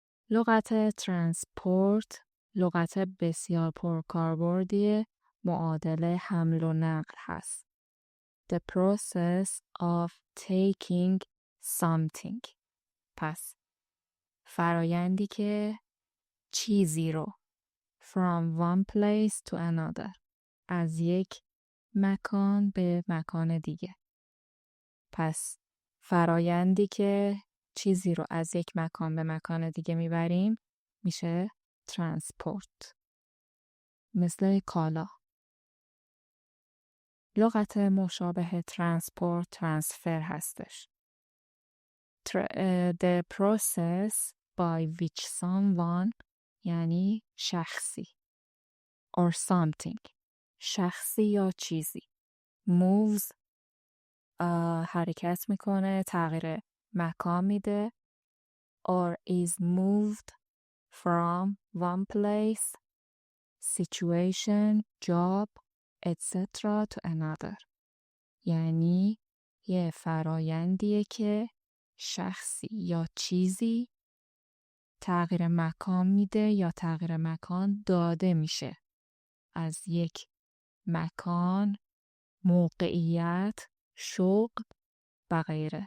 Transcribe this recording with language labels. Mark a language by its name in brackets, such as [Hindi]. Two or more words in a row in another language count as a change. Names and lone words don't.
[Persian] لغت ترانسپورت لغت بسیار پرکاربردی معادل حمل و نقل هست. [English] The process of taking something. [Persian] پس فرایندی که چیزی رو [English] from one place to another [Persian] از یک مکان به مکان دیگه. پس فرایندی که چیزی رو از یک مکان به مکان دیگه میبریم میشه ترانسپورت. مثل کالا. لغت مشابه ترانسپورت ترانسفر هستش. [English] The process by which someone [Persian] یعنی شخصی [English] or something [Persian] شخصی یا چیزی [English] moves [Persian] حرکت میکنه، تغییر مکان میده [English] or is moved from one place, situation, job, etc. to another. [Persian] یعنی یه فرایندیه که شخصی یا چیزی تغییر مکان میده یا تغییر مکان داده میشه از یک مکان، موقعیت، شغل و غیره.